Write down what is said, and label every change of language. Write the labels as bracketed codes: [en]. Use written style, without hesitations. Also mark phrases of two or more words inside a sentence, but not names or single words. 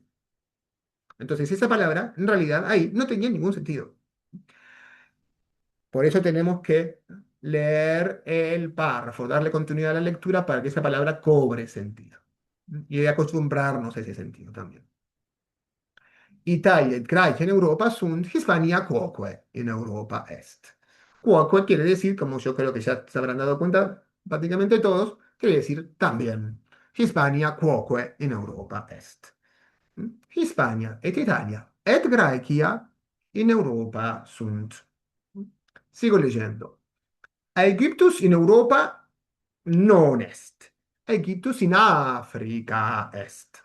[es] Entonces esa palabra, en realidad, ahí no tenía ningún sentido. Por eso tenemos que leer el párrafo, darle continuidad a la lectura para que esa palabra cobre sentido. Y acostumbrarnos a ese sentido también. [la] Italia et Grecia en Europa sunt, Hispania quoque en Europa est. [es] Quoque quiere decir, como yo creo que ya se habrán dado cuenta prácticamente todos, quiere decir también. [la] Hispania quoque in Europa est. Hispania et Italia et Grecia in Europa sunt. [es] Sigo leyendo. [la] Aegyptus in Europa non est. Aegyptus in Africa est.